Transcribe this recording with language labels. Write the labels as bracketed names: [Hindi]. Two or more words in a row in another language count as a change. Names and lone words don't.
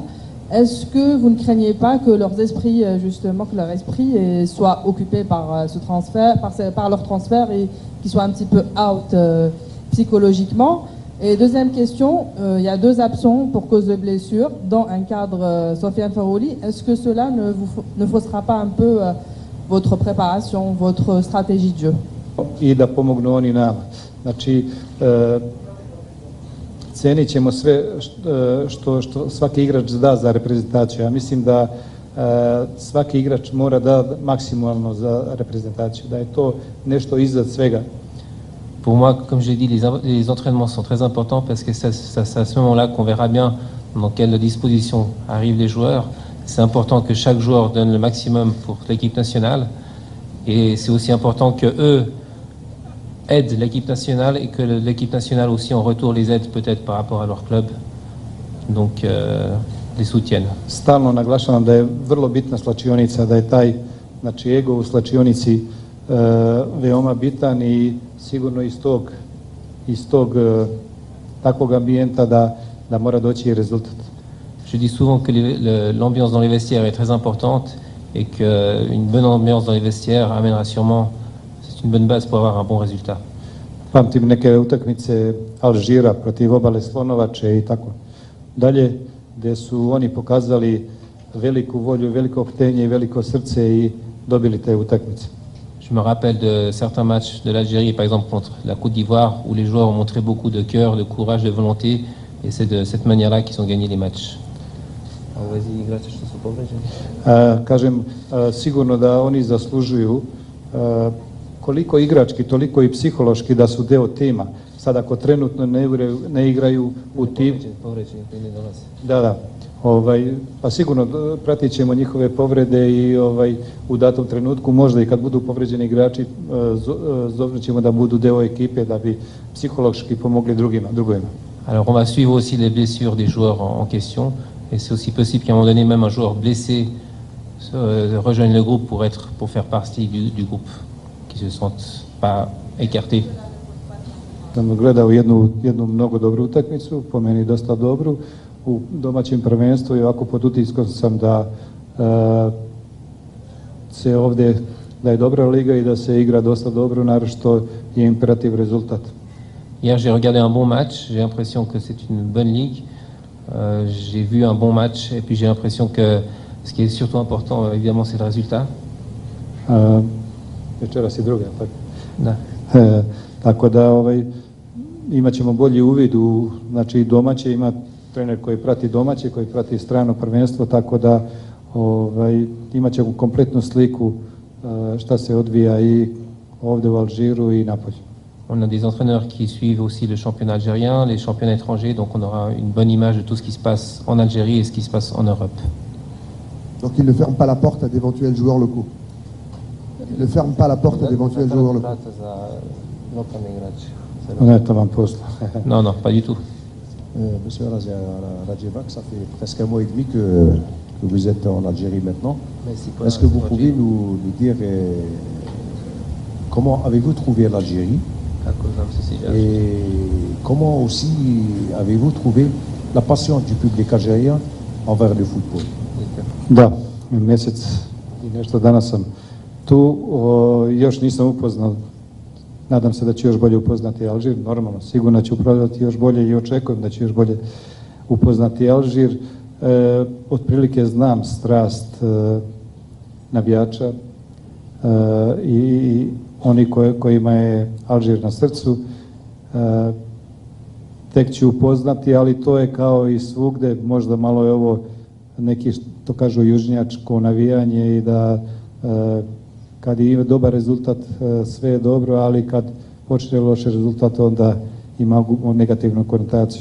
[French] Est-ce que vous ne craignez pas que leurs esprits, justement, que leur esprit soit occupé par ce transfert, par leur transfert et qu'ils soient un petit peu out psychologiquement? Et deuxième question, il y a 2 absents pour cause de blessure dans un cadre Sofiane Farouli. Est-ce que cela ne faussera pas un peu votre préparation, votre stratégie de jeu? [Serbian] I da pomognu oni nama. Znači, cenit ćemo sve što svaki igrač da za reprezentaciju. Ja mislim da svaki igrač mora da maksimalno za reprezentaciju, da je to nešto iznad svega. [French] Pour moi, comme je l'ai dit, les entraînements sont très importants parce que c'est à ce moment-là qu'on verra bien dans quelle disposition arrivent les joueurs. C'est important que chaque joueur donne le maximum pour l'équipe nationale et c'est aussi important que eux aident l'équipe nationale et que l'équipe nationale aussi en retour les aide peut-être par rapport à leur club, donc les soutiennent. [Serbian] Stalno naglašavam da je vrlo bitna slačionica, da je taj znači ego u slačionici veoma bitan i sigurno iz tog takvog ambijenta da mora doći i rezultat. [French] Je dis souvent que l'ambiance dans les vestiaires est très importante et qu'une bonne ambiance dans les vestiaires amènera sûrement, c'est une bonne base pour avoir un bon résultat. [Serbian] Pamtim neke utakmice Alžira protiv Obale Slonovače i tako dalje, gdje su oni pokazali veliku volju, veliko htenje i veliko srce i dobili te utakmice. [French] Je me rappelle de certains matchs de l'Algérie, par exemple contre la Côte d'Ivoire, où les joueurs ont montré beaucoup de cœur, de courage, de volonté, Et c'est de cette manière-là qu'ils ont gagné les matchs. Vas-y, gracias, [Serbian] što su povređeni. Kažem, sigurno da oni zaslužuju koliko igrački, toliko i psihološki da su deo tima. Sad ako trenutno ne igraju u tim... Povređeni, koji ne dolaze. Da. Pa sigurno pratit ćemo njihove povrede i u datom trenutku možda i kad budu povređeni igrači zovnut ćemo da budu deo ekipe da bi psihološki pomogli drugima. [French] Alors on va suivre aussi les blessures des joueurs en question et c'est aussi possible qu'à un moment donné même un joueur blessé rejoigne le groupe pour faire partie du groupe, qui se sentent pas écartés. [Serbian] Sam gledao jednu mnogo dobru utakmicu, po meni dosta dobru, u domaćem prvenstvu i ovako pod utiskom sam da se ovdje, da je dobra liga i da se igra dosta dobro, naročito je imperativ rezultat. [French] Hier j'ai regardé un bon match, j'ai l'impression que c'est une bonne ligue. J'ai vu un bon match et puis j'ai l'impression que ce qui est surtout important évidemment c'est le résultat. [Serbian] Večeras i druga, tako? Da. Tako da imat ćemo bolji uvid u domaće, ima trener koji prati domaće, koji prati strano prvenstvo, tako da imat ćemo kompletnu sliku šta se odvija i ovdje u Alžiru i napolje. [French] On a des entraîneurs qui suivent aussi le championnat algérien, les championnats étrangers, donc on aura une bonne image de tout ce qui se passe en Algérie et ce qui se passe en Europe. Donc il ne ferme pas la porte à d'éventuels joueurs locaux. Il ne ferme pas la porte à d'éventuels joueurs locaux. Non, non, pas du tout. Monsieur Radjevac, ça fait presque un mois et demi que vous êtes en Algérie maintenant. Est-ce que vous pouvez nous dire comment avez-vous trouvé l'Algérie et comment aussi avez-vous trouvé la passion du public algérien envers le football? [Serbian] Da, mjesec i nešto danas sam tu, još nisam upoznao, nadam se da ću još bolje upoznati Alžir, normalno, sigurno ću upravljati još bolje i očekujem da ću još bolje upoznati Alžir. Otprilike znam strast navijača i oni kojima je Alžir na srcu, tek ću upoznati, ali to je kao i svugde, možda malo je ovo neki, to kažu, južnjačko navijanje i da kad ima dobar rezultat sve je dobro, ali kad počne loš rezultat onda ima negativnu konotaciju.